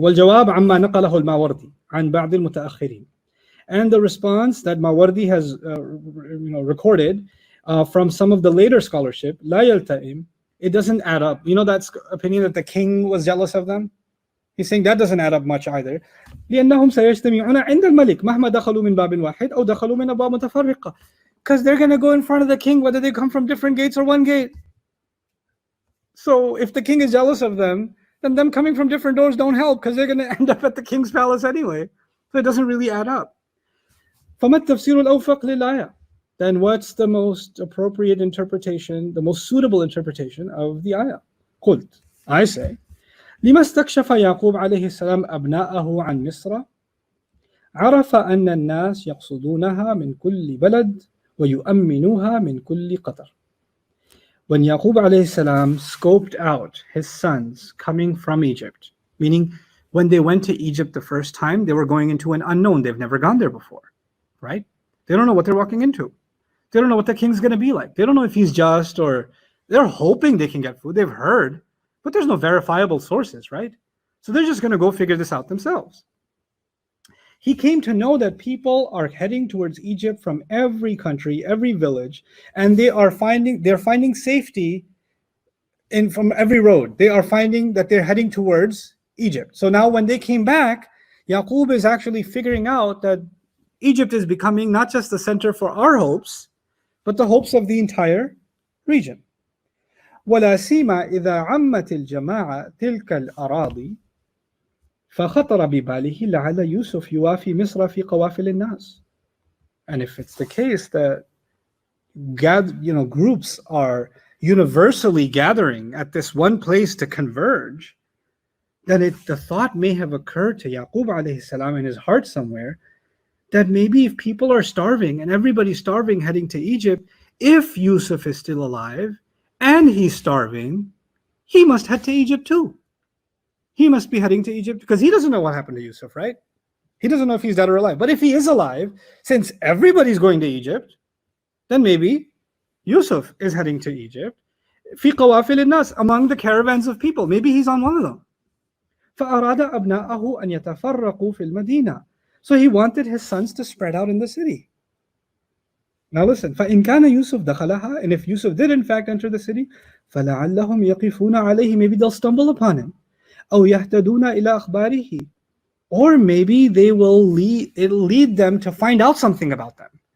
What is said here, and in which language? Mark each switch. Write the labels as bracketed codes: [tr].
[ar] وَالْجَوَابُ عَمَّا نَقَلَهُ الْمَاوَرْدِي عَنْ بَعْضِ الْمُتَأَخِّرِينَ. [en] And the response that Mawardi has recorded from some of the later scholarship, [ar] لا يلتئم, [en] it doesn't add up. That opinion that the king was jealous of them? He's saying that doesn't add up much either. [ar] لأنهم سيجتمعون عند الملك مهما دخلوا من باب واحد أو دخلوا من أبواب متفرقة. [en] Because they're going to go in front of the king whether they come from different gates or one gate. So if the king is jealous of them, then them coming from different doors don't help, because they're going to end up at the king's palace anyway. So it doesn't really add up. [ar] فَمَا التَّفْسِيرُ الْأَوْفَقُ لِلْآيَةِ. [en] Then what's the most appropriate interpretation, the most suitable interpretation of the ayah? [ar] قُلْت, [en] I say, [ar] لما استكشف يعقوب عليه السلام أبناءه عن مصر عرف أن الناس يقصدونها من كل بلد ويؤمنوها من كل قطر. [en] When Yaqub alayhi salam scoped out his sons coming from Egypt, meaning when they went to Egypt the first time, they were going into an unknown. They've never gone there before, right? They don't know what they're walking into. They don't know what the king's going to be like. They don't know if he's just, or they're hoping they can get food. They've heard, but there's no verifiable sources, right? So they're just going to go figure this out themselves. He came to know that people are heading towards Egypt from every country, every village, and they're finding safety from every road. They are finding that they're heading towards Egypt. So now when they came back, Yaqub is actually figuring out that Egypt is becoming not just the center for our hopes, but the hopes of the entire region. [ar] ولا سيما إذا عمت الجماعة تلك الأراضي فخطر بباله لعل يوسف يوافي مصر في قوافل الناس. [en] And if it's the case that groups are universally gathering at this one place to converge, then the thought may have occurred to Yaqub alayhi salam in his heart somewhere that maybe if people are starving and everybody's starving heading to Egypt, if Yusuf is still alive and he's starving, he must head to Egypt too. He must be heading to Egypt because he doesn't know what happened to Yusuf, right? He doesn't know if he's dead or alive. But if he is alive, since everybody's going to Egypt, then maybe Yusuf is heading to Egypt. [ar] في قوافل الناس, [en] among the caravans of people. Maybe he's on one of them. [ar] فأراد أبناءه أن يتفرقوا في المدينة. [en] So he wanted his sons to spread out in the city. Now listen, [ar] فإن كان يوسف دخلها, [en] and if Yusuf did in fact enter the city, [ar] فلعلهم يقفون عليه, [en] maybe they'll stumble upon him. [ar] أو يهتدون إلى أخباره, [en] or maybe they will it'll lead them to find out something about them.